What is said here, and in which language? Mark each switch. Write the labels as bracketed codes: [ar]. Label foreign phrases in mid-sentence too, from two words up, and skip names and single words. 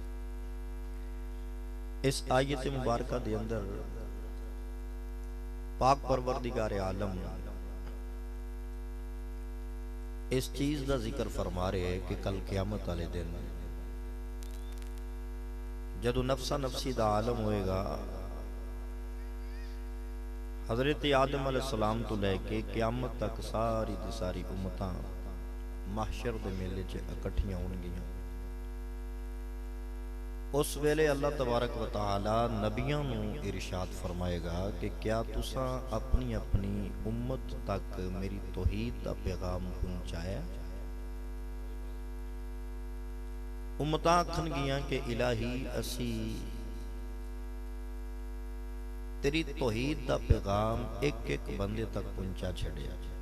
[ur] اس آیت مبارکہ کے اندر پاک پروردگار عالم اس چیز کا ذکر فرما رہے ہے کہ کل قیامت والے دن [pa] جدوں نفسا نفسی کا عالم ہوئے گا، حضرت آدم علیہ السلام توں لے کے قیامت تک ساری دی ساری امتاں محشر دے میلے چ اکٹھیاں ہون گیاں. اس ویلے اللہ [ar] تبارك وتعالى [pa] نبیاں نوں ارشاد فرمائے گا کہ کیا تساں اپنی اپنی امت تک میری توحید دا پیغام پہنچایا. امتاں آکھن گیاں کہ الٰہی اسیں تیری توحید دا پیغام اک اک بندے تک پہنچا چھڈیا.